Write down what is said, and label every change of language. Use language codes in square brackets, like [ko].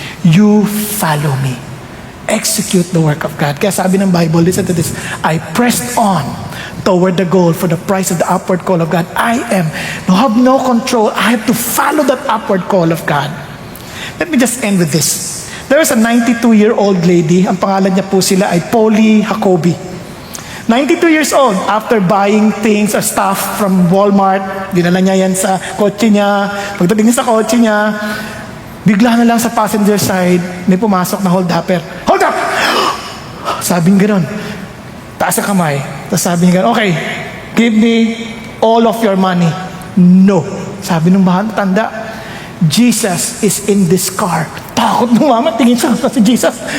[en] You follow me. Execute the work of God. [tl] Kaya sabi ng Bible, [en] listen to this. I pressed on toward the goal for the prize of the upward call of God. I have no control. I have to follow that upward call of God. Let me just end with this. There is a 92-year-old lady. [tl] Ang pangalan niya po sila ay Polly Jacoby. [en] 92 years old, after buying things or stuff from Walmart, [tl] dinala niya yan sa kotse niya. Pagdating niya sa kotse niya, Bigla na lang sa passenger side, may pumasok na hold-upper. Hold up! Sabi niya gano'n. Taas ang kamay. Tapos sabi niya gano'n, [en] okay, give me all of your money. No. [tl] Sabi ng mahal tanda, [en] Jesus is in this car. [tl] Takot ng mama, tingin siya sa si Jesus.